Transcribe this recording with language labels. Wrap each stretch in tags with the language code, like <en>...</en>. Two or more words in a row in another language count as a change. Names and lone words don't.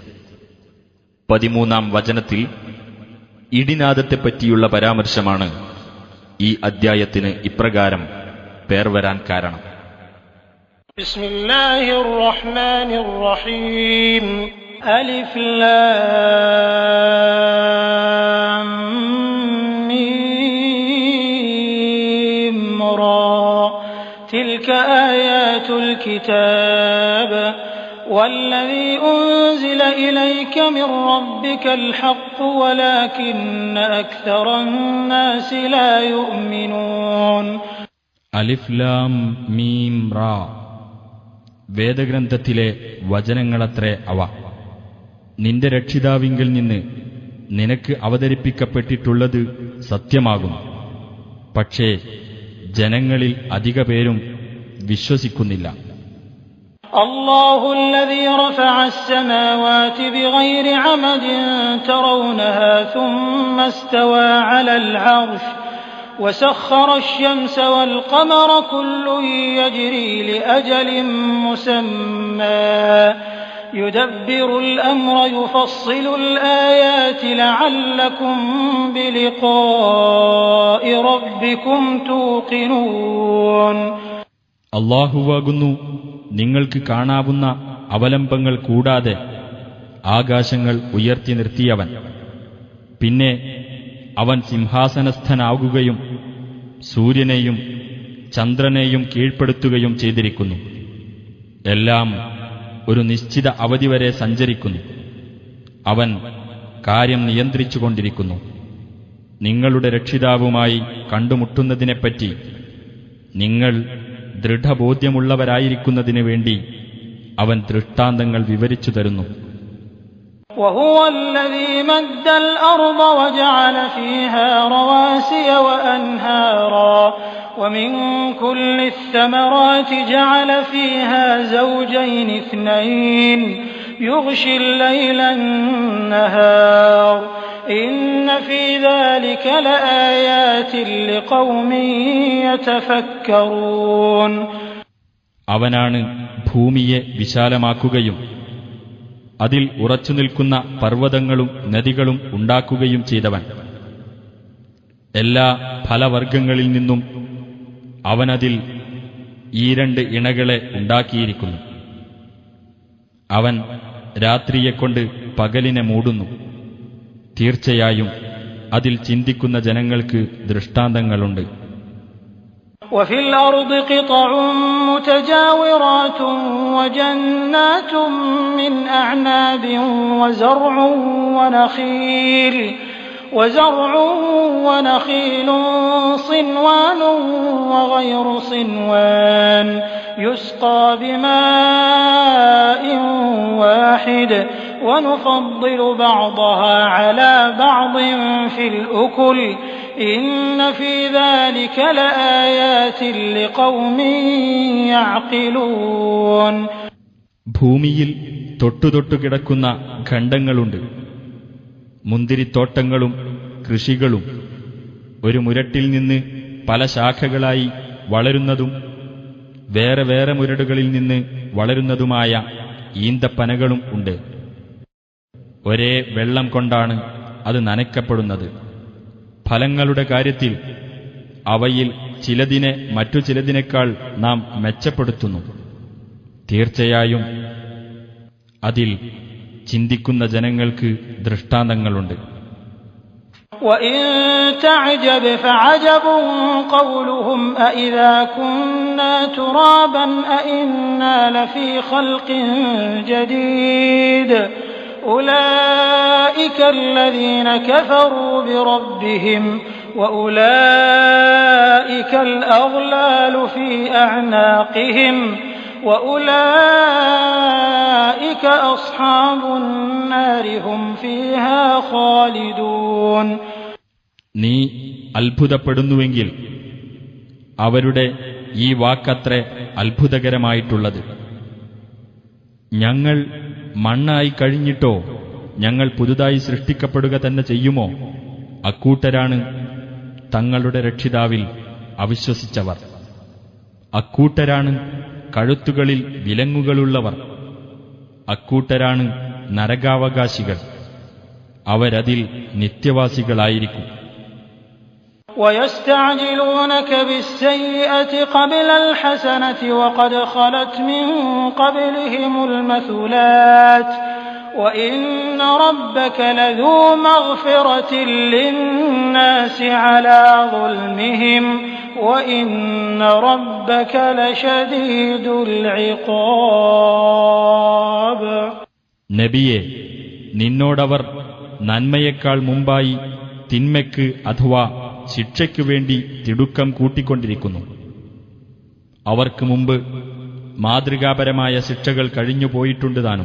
<ml>13-ാം വചനത്തിൽ ഇടിനാദത്തെപ്പറ്റിയുള്ള പരാമർശമാണ് ഈ അദ്ധ്യായത്തിന് ഇപ്രകാരം പേർ വരാൻ കാരണം.</ml> <ar>بسم الله الرحمن الرحيم ألف لام ميم را تلك آيات الكتاب والذي أنزل إليك من ربك الحق ولكن أكثر الناس لا يؤمنون. ألف لام ميم را</ar> <ml>വേദഗ്രന്ഥത്തിലെ വചനങ്ങളത്രേ അവ. നിന്റെ രക്ഷിതാവിങ്കിൽ നിന്ന് നിനക്ക് അവതരിപ്പിക്കപ്പെട്ടിട്ടുള്ളത് സത്യമാകുന്നു. പക്ഷേ ജനങ്ങളിൽ അധിക പേരും വിശ്വസിക്കുന്നില്ല.</ml> <ar>അല്ലാഹു الذي رفع السماوات بغير عمد ترونها ثم استوى على العرش وسخر الشمس والقمر كل يجري لأجل مسمى يدبر الأمر يفصل الآيات لعلكم بلقاء ربكم توقنون.</ar> <ml>അല്ലാഹുവാകുന്നു നിങ്ങൾക്ക് കാണാവുന്ന അവലംബങ്ങൾ കൂടാതെ ആകാശങ്ങൾ ഉയർത്തി നിർത്തിയവൻ. പിന്നെ അവൻ സിംഹാസനസ്ഥനാകുകയും സൂര്യനെയും ചന്ദ്രനെയും കീഴ്പ്പെടുത്തുകയും ചെയ്തിരിക്കുന്നു. എല്ലാം ഒരു നിശ്ചിത അവധി വരെ സഞ്ചരിക്കുന്നു. അവൻ കാര്യം നിയന്ത്രിച്ചുകൊണ്ടിരിക്കുന്നു. നിങ്ങളുടെ രക്ഷിതാവുമായി കണ്ടുമുട്ടുന്നതിനെപ്പറ്റി നിങ്ങൾ ദൃഢബോധ്യമുള്ളവരായിരിക്കുന്നതിനു വേണ്ടി അവൻ ദൃഷ്ടാന്തങ്ങൾ വിവരിച്ചു തരുന്നു.</ml> <ar>وهو الذي مد الأرض وجعل فيها رواسي وأنهارا ومن كل الثمرات جعل فيها زوجين اثنين يغشي الليل النهار إن في ذلك لآيات لقوم يتفكرون.</ar> <ml>അവനാണ് ഭൂമിയെ വിശാലമാക്കുകയും അതിൽ ഉറച്ചുനിൽക്കുന്ന പർവ്വതങ്ങളും നദികളും ഉണ്ടാക്കുകയും ചെയ്തവൻ. എല്ലാ ഫലവർഗങ്ങളിൽ നിന്നും അവനതിൽ ഈ രണ്ട് ഇണകളെ ഉണ്ടാക്കിയിരിക്കുന്നു. അവൻ രാത്രിയെക്കൊണ്ട് പകലിനെ മൂടുന്നു. തീർച്ചയായും അതിൽ ചിന്തിക്കുന്ന ജനങ്ങൾക്ക് ദൃഷ്ടാന്തങ്ങളുണ്ട്.</ml> <ar>وفي الأرض قطع متجاورات وجنات من أعناب وزرع ونخيل صنوان وغير صنوان يسقى بماء واحد ونفضل بعضها على بعض في الأكل إن في ذلك لآيات لقوم يعقلون.</ar> <ml>ഭൂമിയിൽ തൊട്ടുതൊട്ടു കിടക്കുന്ന ഖണ്ഡങ്ങളുണ്ട്. മുന്തിരിത്തോട്ടങ്ങളും കൃഷികളും ഒരു മുരട്ടിൽ നിന്ന് പല ശാഖകളായി വളരുന്നതും വേറെ വേറെ മുരടുകളിൽ നിന്ന് വളരുന്നതുമായ ഈന്തപ്പനകളും ഉണ്ട്. ഒരേ വെള്ളം കൊണ്ടാണ് അത് നനയ്ക്കപ്പെടുന്നത്. ഫലങ്ങളുടെ കാര്യത്തിൽ അവയിൽ ചിലതിനെ മറ്റു ചിലതിനേക്കാൾ നാം മെച്ചപ്പെടുത്തുന്നു. തീർച്ചയായും അതിൽ ചിന്തിക്കുന്ന ജനങ്ങൾക്ക് ദൃഷ്ടാന്തങ്ങളുണ്ട്.</ml> <ar>وَإِن تَعْجَبْ فَعَجَبٌ قَوْلُهُمْ أَإِذَا كُنَّا تُرَابًا أَإِنَّا لَفِي خَلْقٍ جَدِيدٍ أُولَئِكَ الَّذِينَ كَفَرُوا بِرَبِّهِمْ وَأُولَئِكَ الْأَغْلَالُ فِي أَعْنَاقِهِمْ وَأُولَئِكَ أَصْحَابُ النَّارِ هُمْ فِيهَا خَالِدُونَ.</ar> <ml>നീ അത്ഭുതപ്പെടുന്നുവെങ്കിൽ അവരുടെ ഈ വാക്കത്രേ അത്ഭുതകരമായിട്ടുള്ളത്. ഞങ്ങൾ മണ്ണായി കഴിഞ്ഞിട്ടോ ഞങ്ങൾ പുതുതായി സൃഷ്ടിക്കപ്പെടുക തന്നെ ചെയ്യുമോ? അക്കൂട്ടരാണ് തങ്ങളുടെ രക്ഷിതാവിൽ അവിശ്വസിച്ചവർ. അക്കൂട്ടരാണ് കഴുത്തുകളിൽ വിലങ്ങുകളുള്ളവർ, അക്കൂട്ടരാണ് നരകാവകാശികൾ, അവരതിൽ നിത്യവാസികളായിരിക്കും.</ml> <ar>وَيَسْتَعْجِلُونَكَ بِالسَّيِّئَةِ قَبْلَ الْحَسَنَةِ وَقَدْ خَلَتْ مِن قَبْلِهِمُ الْمَثُلَاتُ وَإِنَّ رَبَّكَ لَذُو مَغْفِرَةٍ لِّلنَّاسِ عَلَىٰ ظُلْمِهِمْ وَإِنَّ رَبَّكَ لَشَدِيدُ الْعِقَابِ.</ar> <ml>നബിയെ, നിന്നോടവർ നന്മയേക്കാൾ മുമ്പായി തിന്മയ്ക്ക് അഥവാ ശിക്ഷയ്ക്കു വേണ്ടി തിടുക്കം കൂട്ടിക്കൊണ്ടിരിക്കുന്നു. അവർക്ക് മുമ്പ് മാതൃകാപരമായ ശിക്ഷകൾ കഴിഞ്ഞുപോയിട്ടുണ്ട് താനും.</ml>